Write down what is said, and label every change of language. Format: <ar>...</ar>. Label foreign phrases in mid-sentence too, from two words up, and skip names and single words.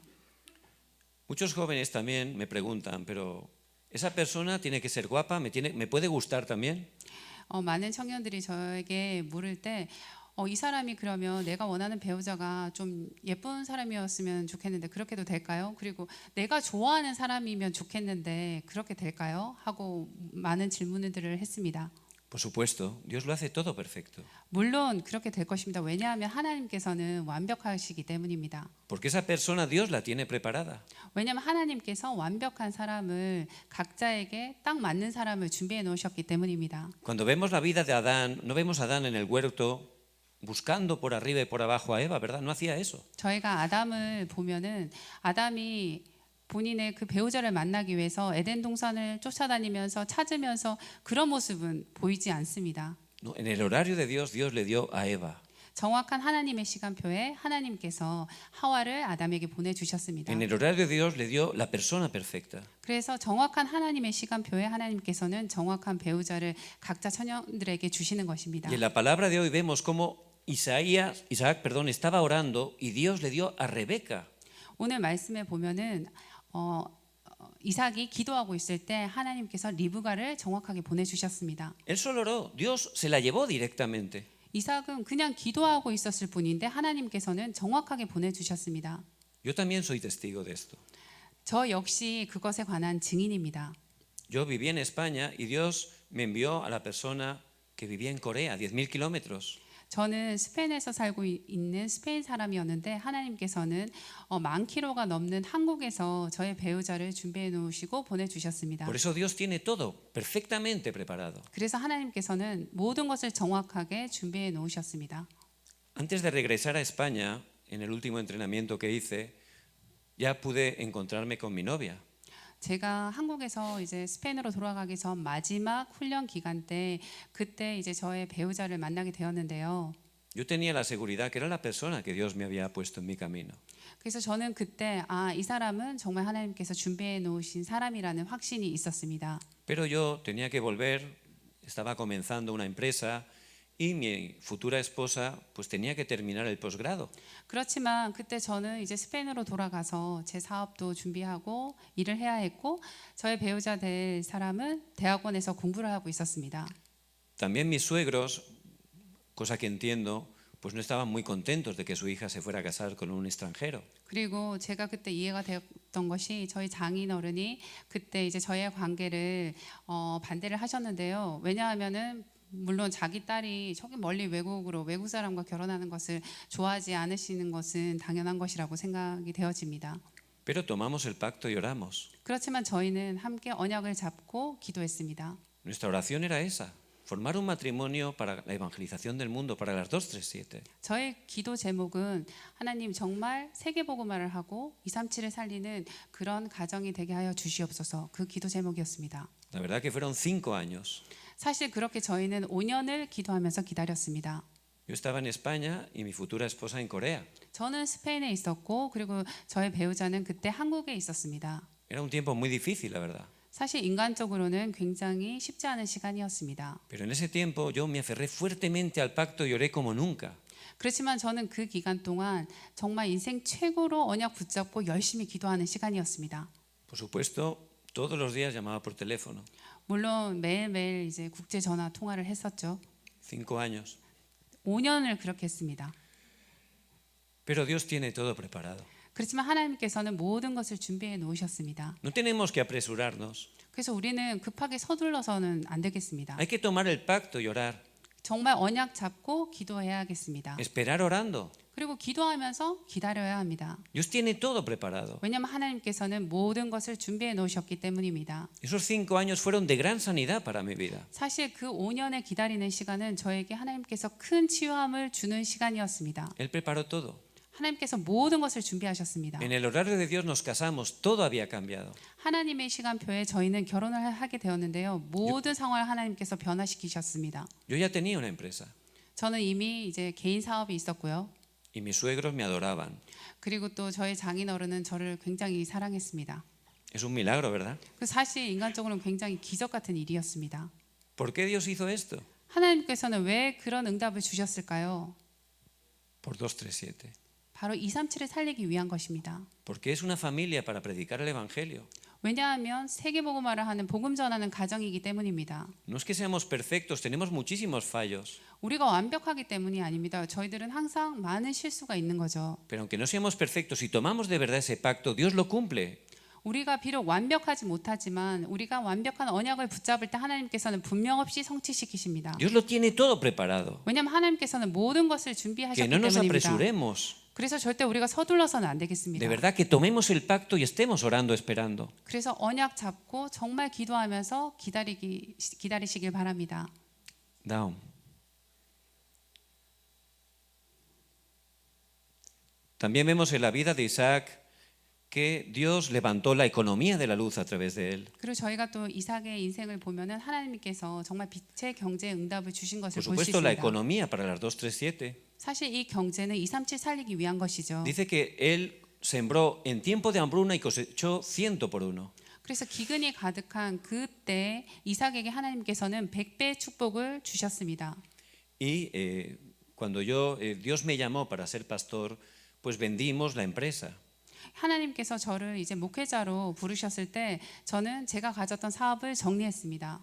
<es>Muchos jóvenes también me preguntan, pero ¿esa persona tiene que ser guapa? ¿Me puede gustar también?</es> <ko>많은 청년들이 저에게 물을 때 이 사람이 그러면 내가 원하는 배우자가 좀 예쁜 사람이었으면 좋겠는데 그렇게도 될까요? 그리고 내가 좋아하는 사람이면 좋겠는데 그렇게 될까요? 하고 많은 질문들을 했습니다.</ko> <es>Por supuesto, Dios lo hace todo perfecto.</es> <ko>물론 그렇게 될 것입니다. 왜냐하면 하나님께서는 완벽하시기 때문입니다.</ko> <es>Porque esa persona Dios la tiene preparada.</es> <ko>왜냐하면 하나님께서 완벽한 사람을 각자에게 딱 맞는 사람을 준비해 놓으셨기 때문입니다.</ko> <es>Cuando vemos la vida de Adán, no vemos a Adán en el huerto buscando por arriba y por abajo a Eva, ¿verdad? No hacía eso.</es> <ko>저희가 아담을 보면은 아담이 본인의 그 배우자를 만나기 위해서 에덴 동산을 쫓아다니면서 찾으면서 그런 모습은 보이지 않습니다.</ko> <es>No, en el horario de Dios, Dios le dio a Eva.</es> <ko>정확한 하나님의 시간표에 하나님께서 하와를 아담에게 보내주셨습니다.</ko> <es>En el horario de Dios le dio la persona perfecta.</es> <ko>그래서 정확한 하나님의 시간표에 하나님께서는 정확한 배우자를 각자 처녀들에게 주시는 것입니다.</ko> <es>Y en la palabra de hoy vemos cómo Isaac, estaba orando y Dios le dio a Rebeca.</es> <ko>오늘 말씀에 보면은 이삭이 기도하고 있을 때 하나님께서 리브가를 정확하게 보내주셨습니다.</ko> <es>Él solo oró, Dios se la llevó directamente.</es> <ko>이삭은 그냥 기도하고 있었을 뿐인데 하나님께서는 정확하게 보내주셨습니다.</ko> <es>Yo también soy testigo de esto.</es> <ko>저 역시 그것에 관한 증인입니다.</ko> <es>Yo viví en España y Dios me envió a la persona que vivía en Corea, 10.000 kilómetros.</es> <ko>저는 스페인에서 살고 있는 스페인 사람이었는데 하나님께서는 10,000km가 넘는 한국에서 저의 배우자를 준비해 놓으시고 보내주셨습니다.</ko> <es>Por eso Dios tiene todo perfectamente preparado.</es> <ko>그래서 하나님께서는 모든 것을 정확하게 준비해 놓으셨습니다.</ko> <es>Antes de regresar a España, en el último entrenamiento que hice, ya pude encontrarme con mi novia.</es> <ko>제가 한국에서 이제 스페인으로 돌아가기 전 마지막 훈련 기간 때 그때 이제 저의 배우자를 만나게 되었는데요.</ko> <es>Yo tenía la seguridad que era la persona que Dios me había puesto en mi camino.</es> <ko>그래서 저는 그때 이 사람은 정말 하나님께서 준비해 놓으신 사람이라는 확신이 있었습니다.</ko> <es>Pero yo tenía que volver, estaba comenzando una empresa y mi futura esposa pues tenía que terminar el posgrado.</es> <ko>그렇지만 그때 저는 이제 스페인으로 돌아가서 제 사업도 준비하고 일을 해야 했고 저의 배우자 될 사람은 대학원에서 공부를 하고 있었습니다.</ko> <es>También mis suegros, cosa que entiendo, pues no estaban muy contentos de que su hija se fuera a casar con un extranjero.</es> <ko>그리고 제가 그때 이해가 되었던 것이 저희 장인어른이 그때 이제 저의 관계를 반대를 하셨는데요. 왜냐하면은 물론 자기 딸이 저기 멀리 외국 사람과 결혼하는 것을 좋아하지 않으시는 것은 당연한 것이라고 생각이 되어집니다.</ko> <es>Pero tomamos el pacto y oramos.</es> <ko>그렇지만 저희는 함께 언약을 잡고 기도했습니다.</ko> <es>Nuestra oración era esa, formar un matrimonio para la evangelización del mundo, para las 237.</es> <ko>저의 기도 제목은 하나님 정말 세계복음화를 하고 237을 살리는 그런 가정이 되게 하여 주시옵소서. 그 기도 제목이었습니다.</ko> <es>La verdad que fueron 5 años.</es> <ko>사실 그렇게 저희는 5년을 기도하면서 기다렸습니다.</ko> <es>Yo estaba en España y mi futura esposa en Corea.</es> <ko>저는 스페인에 있었고 그리고 저의 배우자는 그때 한국에 있었습니다.</ko> <es>Era un tiempo muy difícil, la verdad.</es> <ko>사실 인간적으로는 굉장히 쉽지 않은 시간이었습니다.</ko> <es>Pero en ese tiempo yo me aferré fuertemente al pacto y oré como nunca.</es> <ko>그렇지만 저는 그 기간 동안 정말 인생 최고로 언약 붙잡고 열심히 기도하는 시간이었습니다.</ko> <es>Por supuesto, todos los días llamaba por teléfono.</es> <ko>물론 매일매일 이제 국제 전화 통화를 했었죠.</ko> <es>5 años.</es> <ko>5년을 그렇게 했습니다.</ko> <es>Pero Dios tiene todo preparado.</es> <ko>그렇지만 하나님께서는 모든 것을 준비해 놓으셨습니다.</ko> <es>No tenemos que apresurarnos.</es> <ko>그래서 우리는 급하게 서둘러서는 안 되겠습니다.</ko> <es>Hay que tomar el pacto y orar.</es> <ko>정말 언약 잡고 기도해야겠습니다.</ko> <es>Esperar orando.</es> <ko>그리고 기도하면서 기다려야 합니다.</ko> <es>Dios tiene todo preparado.</es> <ko>왜냐하면 하나님께서는 모든 것을 준비해 놓으셨기 때문입니다.</ko> <es>Esos 5 años fueron de gran sanidad para mi vida.</es> <ko>사실 그 5년의 기다리는 시간은 저에게 하나님께서 큰 치유함을 주는 시간이었습니다.</ko> <es>Él preparó todo.</es> <ko>하나님께서 모든 것을 준비하셨습니다.</ko> <es>En el horario de Dios nos casamos, todo había cambiado.</es> <ko>하나님의 시간표에 저희는 결혼을 하게 되었는데요. 모든 상황을 하나님께서 변화시키셨습니다.</ko> <es>Yo ya tenía una empresa</es> <ko>저는 이미 이제 개인 사업이 있었고요.</ko> <es>y mis suegros me adoraban.</es> <ko>그리고 또 저희 장인어른은 저를 굉장히 사랑했습니다.</ko> <es>Es un milagro, ¿verdad?</es> <ko>그 사실 인간적으로는 굉장히 기적 같은 일이었습니다.</ko> <es>¿Por qué Dios hizo esto?</es> <ko>하나님께서는 왜 그런 응답을 주셨을까요?</ko> <es>Por 237.</es> <ko>바로 237을 살리기 위한 것입니다.</ko> <es>Porque es una familia para predicar el Evangelio.</es> <ko>왜냐하면 세계복음화를 하는 복음 전하는 가정이기 때문입니다.</ko> <es>No es que seamos perfectos, tenemos muchísimos fallos.</es> <ko>우리가 완벽하기 때문이 아닙니다. 저희들은 항상 많은 실수가 있는 거죠.</ko> <es>Pero aunque no seamos perfectos, si tomamos de verdad ese pacto, Dios lo cumple.</es> <ko>우리가 비록 완벽하지 못하지만 우리가 완벽한 언약을 붙잡을 때 하나님께서는 분명 없이 성취시키십니다.</ko> <es>Dios lo tiene todo preparado.</es> <ko>왜냐하면 하나님께서는 모든 것을</ko> <es>Que</es> <ko>준비하셨기</ko> <es>no nos</es> <ko>때문입니다.</ko> <es>apresuremos.</es> <ko>그래서 절대 우리가 서둘러서는 안 되겠습니다.</ko> <es>De verdad que tomemos el pacto y estemos orando, esperando.</es> <ko>그래서 언약 잡고 정말 기도하면서 기다리시길 바랍니다. Down.</ko> <es>También vemos en la vida de Isaac que Dios levantó la economía de la luz a través de él.</es> <ko>그리고 저희가 또 이삭의 인생을 보면은 하나님께서 정말 빛의 경제에 응답을 주신 것을</ko> <es>Por</es> <ko>볼 수</ko> <es>supuesto, la</es> <ko>있습니다.</ko> <es>economía para las 237.</es> <ko>사실 이 경제는 237 살리기 위한 것이죠.</ko> <es>Dice que él sembró en tiempo de hambruna y cosechó 100 por 1.</es> <ko>그래서 기근이 가득한 그때 이삭에게 하나님께서는 100배의 축복을 주셨습니다.</ko> <es>Y cuando Dios me llamó para ser pastor, pues vendimos la empresa.</es> <ko>하나님께서 저를 이제 목회자로 부르셨을 때 저는 제가 가졌던 사업을 정리했습니다.</ko>